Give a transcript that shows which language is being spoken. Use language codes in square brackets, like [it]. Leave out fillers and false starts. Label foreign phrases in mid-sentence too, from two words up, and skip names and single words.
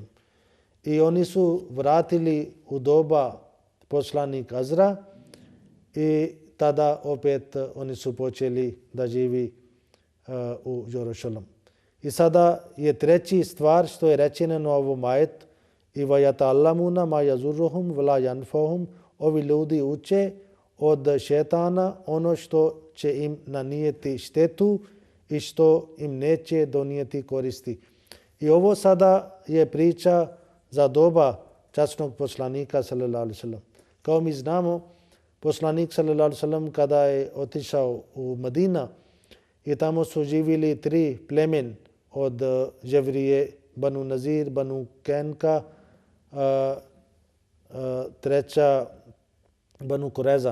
[bs] I oni su vratili u doba poslanik Azra i tada opet oni su počeli da živi u Jerusalem. I sada je treći stvar što je rečeno na ovom ajetu i [ar] ويتعلمون ما يضرهم ولا ينفعهم. [bs] Ovi ljudi uče od šetana ono što će im nanijeti štetu i što im neće donijeti koristi. I ovo sada je priča za doba časnog poslanika [ar] صلى الله عليه وسلم. [bs] Kao mi znamo, poslanik [ar] صلى الله عليه وسلم [bs] kada je otišao u Medina i tamo su živjeli 3 plemen od Jevrije, Banu Nazir, Banu Kenka, treća Banu Kureza.